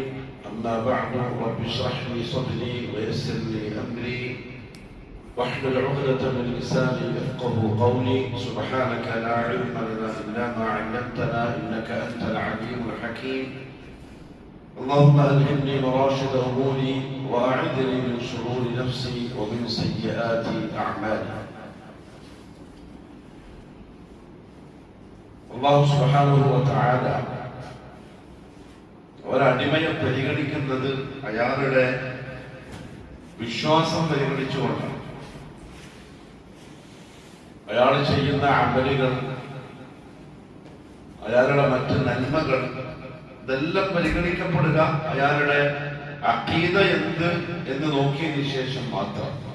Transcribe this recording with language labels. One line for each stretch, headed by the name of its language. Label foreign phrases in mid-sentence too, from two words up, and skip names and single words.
Arabic: أما بعد، رب اشرح لي صدري ويسر لي أمري واحلل عقدة من لساني يفقهوا قولي. سبحانك لا علم لنا إلا ما علمتنا إنك أنت العليم الحكيم. اللهم ألهمني مراشد أموري وأعذني من شرور نفسي ومن سيئات أعمالي. الله سبحانه وتعالى
Malayalam: ഒരടിമയെ പരിഗണിക്കുന്നത് അയാളുടെ വിശ്വാസം പരിഗണിച്ചുകൊണ്ടാണ്. അയാൾ ചെയ്യുന്ന അമലുകൾ, അയാളുടെ മറ്റ് നന്മകൾ, ഇതെല്ലാം പരിഗണിക്കപ്പെടുക അയാളുടെ അഖീദ എന്ത് എന്ന് നോക്കിയതിനു ശേഷം മാത്രം.